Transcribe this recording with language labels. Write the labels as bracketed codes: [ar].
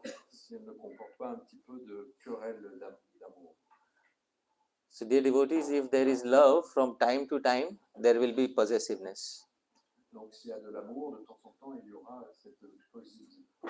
[fr] Si elle ne comporte pas un petit peu de querelle d'amour. [en] So, dear devotees, if there is love, from time to time, there will be possessiveness. [fr] Donc, s'il y a de l'amour, de temps en temps, il y aura cette possessivité.